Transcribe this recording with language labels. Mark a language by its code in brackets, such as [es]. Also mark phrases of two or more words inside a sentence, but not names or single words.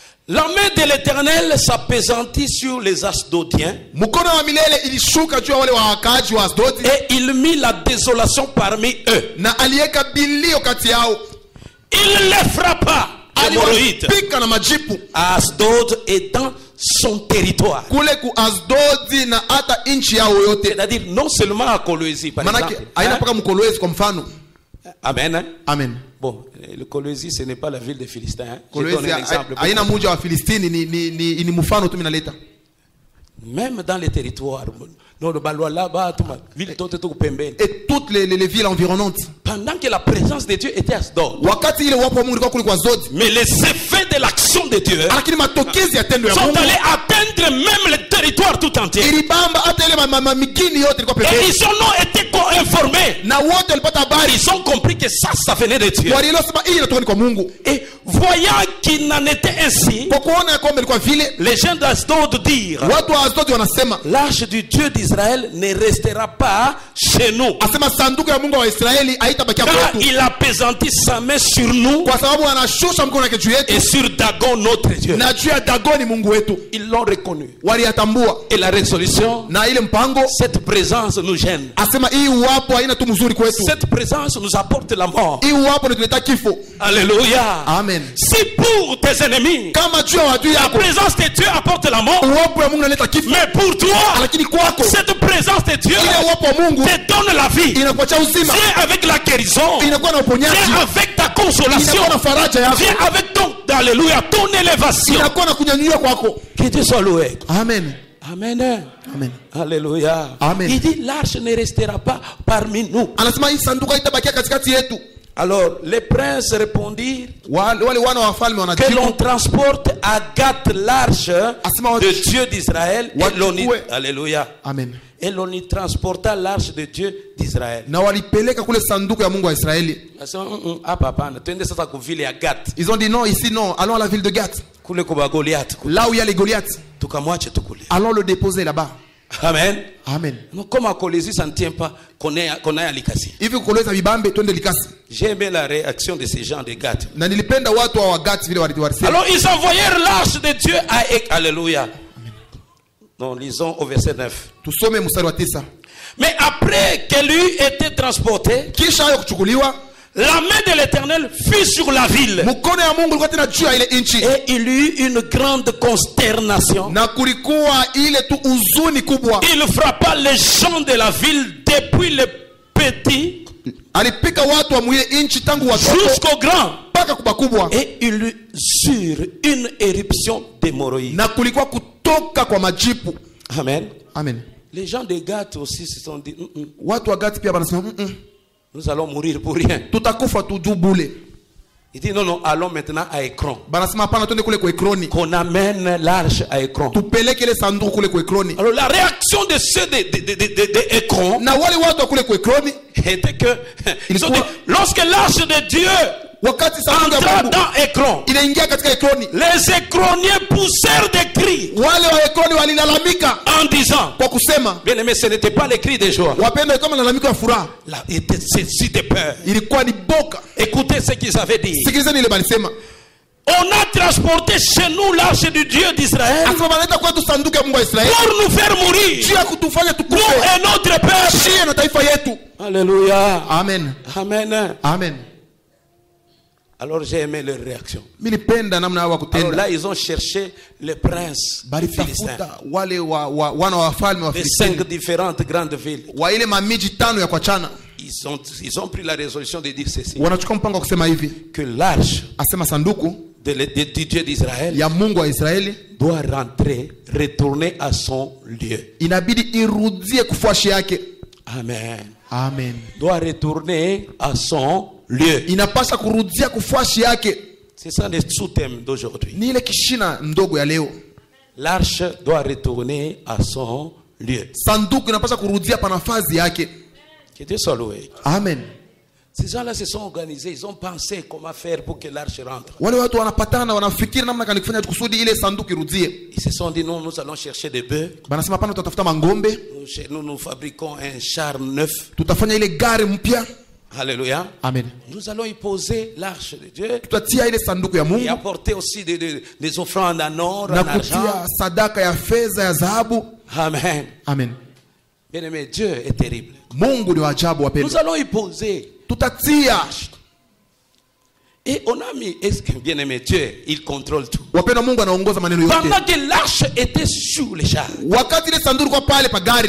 [fr] La main de l'Éternel s'appesantit sur les Asdodiens. [sw] Mkono wa milele ilishuka juu ya wale wakaaji wa Asdodi. [fr] Et il mit la désolation parmi eux. [sw] Na aliweka bilio kati yao. [fr] Il les frappa. [sw] Aliwapika na majipu. [fr] Asdod est dans son territoire. [sw] Kule ku Asdodi na hata inchi yao yote. [fr] C'est-à-dire non seulement à Kolwezi par exemple. [sw] Manake haina paka mkolwezi kwa mfano. [fr] Amen. Hein? Amen. Bon, le Kolwezi ce n'est pas la ville des Philistins. Hein? Je [sw] Kolwezi [fr] donne un exemple. [sw] haina mji wa Filistini ni mfano tu minaleta. [fr] Même dans les territoires. Non, le Balois là-bas, ville toute tout pembeni. Et toutes les villes environnantes. Pendant que la présence de Dieu était à Asdod. [sw] Wakati ile wapo Mungu kule kwa Asdodi. [fr] Mais les effets de l'action de Dieu [sw] Lakini matokezi ya tendo ya Mungu [fr] sont allés atteindre même le territoire tout entier. [sw] ilibamba hata ile migini yote ilikuwa [fr] Et [sw] pembeni. [fr] ils ont été informés. [sw] Na wote walipata habari. [fr] Ils ont compris que ça venait de Dieu. [sw] Waliosema hii inatoka kwa Mungu. [fr] Et voyant qu'il n'en était ainsi, [sw] Kwa kuona kwamba ilikuwa vile, [fr] les gens d'Asdod dirent, [sw] watu wa Asdodi wanasema, [fr] l'arche du Dieu d'Israël ne restera pas chez nous. [sw] asema sanduku ya Mungu wa Israeli haitabakia [fr] Car [sw] kwetu. [fr] il appesantit sa main sur nous [sw] Kwa sababu anashusha mkono wake juu yetu [fr] et sur Dagon notre Dieu. [sw] na juu ya Dagoni Mungu wetu. [fr] Ils l'ont reconnu. [sw] Waliyatambua. [fr] Et la résolution, [sw] Na ile mpango, [fr] cette présence nous gêne. [sw] asema hii uwapo haina tu mzuri kwetu. [fr] Cette présence nous apporte la mort. [sw] Hii uwapo inatuleta kifo. [fr] Alléluia. Amen. Si pour tes ennemis, [sw] Kama juu ya watu [fr] la [sw] yako, [fr] présence de Dieu apporte la mort, [sw] uwapo ya Mungu inaleta kifo. [fr] mais pour toi, [sw] Lakini kwako, [fr] cette présence de Dieu [sw] ile uwapo wa Mungu [fr] te donne la vie. [sw] inakuachia uzima. [fr] Viens avec la guérison. [sw] Inakuwa na uponyaji. [fr] Viens avec ta consolation. [sw] Inakuwa na faraja yako. [fr] Viens avec ton, alléluia, ton élévation. [sw] Inakuwa na kunyanyua kwako. [fr] Que Dieu soit loué. Amen. Amen. Amen. Alléluia. Amen. Il dit l'arche ne restera pas parmi nous. [sw] Anasema hii sanduku haitabakia katikati yetu. [fr] Alors les princes répondirent [sw] Wale wana wa wafalme [fr] que [sw] wanajibu, [fr] l'on transporte à Gath l'arche [sw] Asema [fr] de Dieu d'Israël. Et l'on y, [sw] wachukue. [fr] alléluia. Amen. Et l'on y transporta l'arche de Dieu d'Israël. [sw] Na walipeleka kule sanduku ya Mungu wa Israeli. Hapa hapana, twende sasa ku vile ya Gath. [fr] Ils ont dit non, ici non, allons à la ville de Gath. [sw] Kule kwa Goliath. [fr] Là où il y a les Goliaths. [sw] Tukamwache tukule. [fr] Allons le déposer là-bas. Amen. Amen. Non, comme à Kolwezi, ça ne tient pas qu'on ait à Likasi. [sw] Hivi kukoleza vibambe twende Likasi. [fr] J'ai aimé la réaction de ces gens de Gath. [sw] Na nilipenda watu wa Gath vile walisema. [fr] Alors ils envoyèrent l'arche de Dieu à Alléluia. Non, lisons au verset 9. [sw] Tusome mstari wa 9. [fr] Mais après qu'elle eut été transportée, [sw] Kisha hayo kuchukuliwa, [fr] la main de l'Éternel fut sur la ville. [sw] mkono ya Mungu ulikuwa tena juu ya ile inchi. [fr] Et il y eut une grande consternation. [sw] Na kulikuwa ile tu uzuni kubwa. [fr] Il frappa les gens de la ville depuis le petit [sw] Alipika watu wa mwile inchi tangu watoto [fr] jusqu'au grand. [sw] mpaka kubwa kubwa. [fr] Et il eut sur une éruption d'hémorroïdes. [sw] Na kulikuwa kutoka kwa majipu. [fr] Amen. Amen. Les gens de Gath aussi se sont dit, [sw] Watu wa Gath pia wanasema [fr] nous allons mourir pour rien. [sw] tutakufa tu juu bule. [fr] Il dit non, allons maintenant à Ekron. [sw] Banasema hapana, twende kule kwa Ekroni. [fr] Qu'on amène l'arche à Ekron. [sw] Tupeleke ile sanduku kule kwa Ekroni. [fr] Alors la réaction de ceux de Ekron [sw] Na wale watu wa kule kwa Ekroni [fr] était que ils ont dit, lorsque l'arche de Dieu [sw] wakati sanduku ya [fr] entra [sw] Mungu [fr] dans Ekron, [sw] inaingia katika Ekroni, [fr] les Ekroniens poussèrent des cris [sw] wale wa Ekroni walilalamika [fr] en disant, [sw] kwa kusema, [fr] bien aimé, ce n'était pas les cris de joie. [sw] wapendwa, kama lalamiko ya furaha, [fr] Là, ils étaient saisis de peur. [sw] ilikuwa ni boka. [fr] Écoutez ce qu'ils avaient dit. [sw] Sikilizeni ile balisema, [fr] On a transporté chez nous l'arche du Dieu d'Israël [sw] asema banaleta kwetu sanduku ya Mungu wa Israeli [fr] pour nous faire mourir, [sw] juu ya kutufanya [fr] nous [sw] tukufe [fr] et notre peuple. [sw] shie na taifa yetu. [fr] Alléluia. Amen. Amen. Amen. Alors j'ai aimé leur réaction. [sw] Milipenda namna hawa [fr] Alors [sw] kutenda. [fr] là, ils ont cherché les princes philistins [sw] Balitafuta wale wana wa wafalme wa [fr] des [sw] Filistini [fr] 5 différentes grandes villes. [sw] wa ile mamiji 5 ya kuachana. [fr] Ils ont pris la résolution de dire ceci, [sw] Wanachukua mpango wa kusema hivi, [fr] que l'arche [sw] asema sanduku [fr] du Dieu d'Israël [sw] ya Mungu wa Israeli [fr] doit retourner à son lieu. [sw] inabidi irudie kufuashi yake. [fr] Amen. Amen. Doit retourner à son lieu. [sw] Inapasha kurudia kufuashi yake. [fr] C'est ça le sous-thème d'aujourd'hui. [sw] Ni ile kishina ndogo ya leo. [fr] L'arche doit retourner à son lieu. [sw] Sanduku inapasha kurudia pa nafasi yake. [fr] Que Dieu soit loué. Amen. Ces gens-là se sont organisés, ils ont pensé comment faire pour que l'arche rentre. [sw] Wale watu wanapatana wanafikiri namna gani kufanya kusudi ile sanduku irudie. [fr] Ils se sont dit non, nous allons chercher des bœufs. [sw] Banasema pana tutatafuta mangombe, [fr] Nous fabriquons un char neuf. [sw] tutafanya ile gari mpya. [fr] Alléluia. Amen. Nous allons y poser l'arche de Dieu [sw] Tutatia ile sanduku ya [fr] et [sw] Mungu [fr] apporter aussi des offrandes en or, [sw] na [fr] en argent. [sw] kutia sadaka ya fedha ya dhahabu. [fr] Amen. Amen. Bien-aimé, Dieu est terrible. [sw] Mungu ni wa ajabu [fr] Nous [sw] wapendwa. [fr] allons y poser. [sw] Tutatia. [fr] Et on a mis, est-ce que bien-aimé, Dieu, il contrôle tout. [sw] Wapendwa, Mungu anaongoza maneno yote. [fr] Pendant que l'arche était sur les chars, [sw] Wakati ile sanduku kwa pale pa gari,